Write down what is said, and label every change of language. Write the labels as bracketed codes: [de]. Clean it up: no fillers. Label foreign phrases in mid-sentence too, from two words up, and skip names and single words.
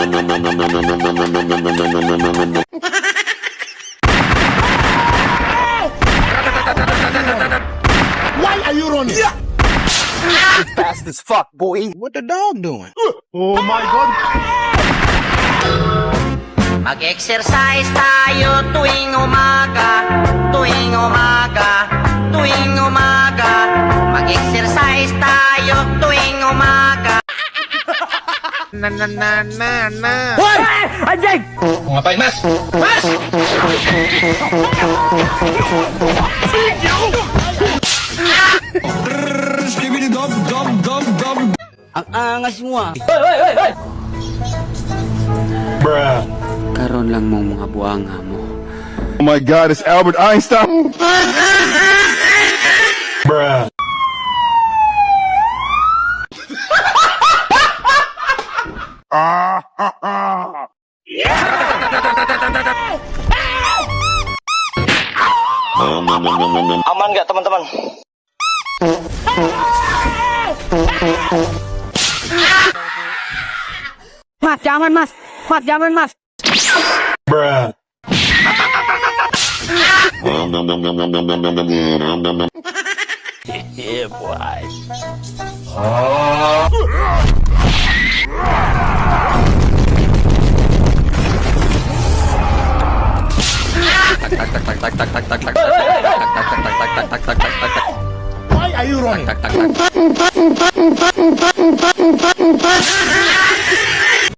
[en] Why are you running? It's fast as fuck, boy. What the dog doing? Oh my God! [tl] Mag-exercise tayo tuwing umaga, tuwing umaga, tuwing umaga. Mag-exercise tayo tuwing umaga. Hoy! [id] Anjing! Ngapain, Mas? Mas! [tl] Ang angas mo ah. [en] Bruh. [ceb] Karon lang mo mga buanga mo. [en] Oh my God, it's Albert Einstein. Bruh. [id] Aman gak teman-teman? Mas, jangan mas. Mas, jangan mas. [en] Bruh. Yeah, boy. Why are you running?